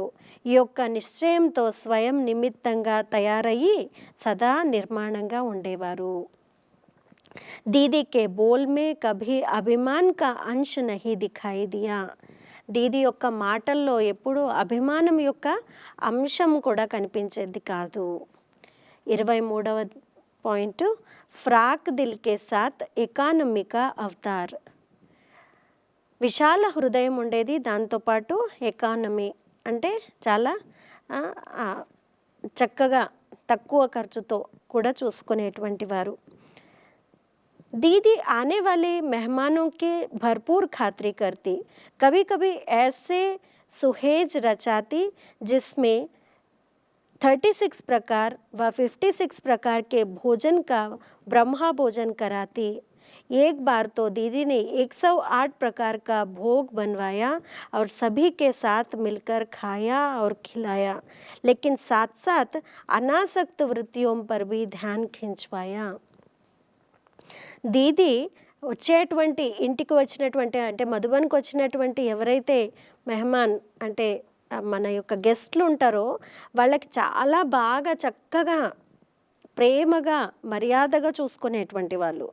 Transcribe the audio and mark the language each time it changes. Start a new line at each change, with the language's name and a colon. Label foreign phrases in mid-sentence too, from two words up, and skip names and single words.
Telugu: ఈ యొక్క నిశ్చయంతో స్వయం నిమిత్తంగా తయారయ్యి సదా నిర్మాణంగా ఉండేవారు.
Hindi: दीदी के बोल में कभी अभिमान का अंश नहीं दिखाई दिया.
Telugu: దీది యొక్క మాటల్లో ఎప్పుడూ అభిమానం యొక్క అంశం కూడా కనిపించేది కాదు.
Hindi: 23वां पॉइंट, फ्राक दिल के साथ इकॉनमी का अवतार.
Telugu: విశాల హృదయం ఉండేది, దాంతోపాటు ఎకానమీ అంటే చాలా చక్కగా తక్కువ ఖర్చుతో కూడా చూసుకునేటువంటి వారు.
Hindi: दीदी आने वाले मेहमानों के भरपूर खातिरी करती, कभी कभी ऐसे सुहेज रचाती जिसमें 36 प्रकार व 56 प्रकार के भोजन का ब्रह्मा भोजन कराती. एक बार तो दीदी ने 108 प्रकार का भोग बनवाया और सभी के साथ मिलकर खाया और खिलाया, लेकिन साथ साथ अनासक्त वृत्तियों पर भी ध्यान खिंचवाया.
Telugu: దీది వచ్చేటువంటి ఇంటికి వచ్చినటువంటి అంటే మధుబన్కి వచ్చినటువంటి ఎవరైతే మెహమాన్ అంటే మన యొక్క గెస్ట్లు ఉంటారో వాళ్ళకి చాలా బాగా చక్కగా ప్రేమగా మర్యాదగా చూసుకునేటువంటి వాళ్ళు.